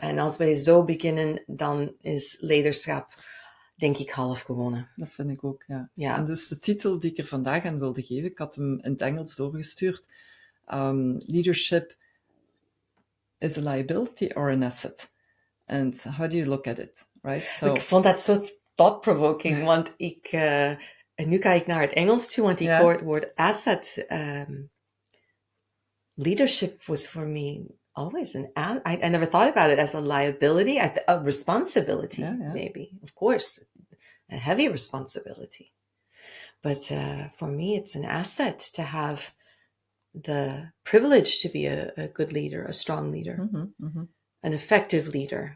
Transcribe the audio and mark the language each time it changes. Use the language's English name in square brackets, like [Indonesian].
[Dutch] En als wij zo beginnen, dan is leiderschap, denk ik, half gewonnen. Dat vind ik ook, ja. En dus de titel die ik er vandaag aan wilde geven, ik had hem in het Engels doorgestuurd. [English] Leadership is a liability or an asset? And how do you look at it, right? So, [Dutch] ik vond dat zo thought-provoking, want en nu ga ik naar het Engels toe, want ik hoor het woord asset. [English] Leadership was for me always I never thought about it as a liability, a responsibility, maybe, of course, a heavy responsibility. But for me, it's an asset to have the privilege to be a good leader, a strong leader, an effective leader.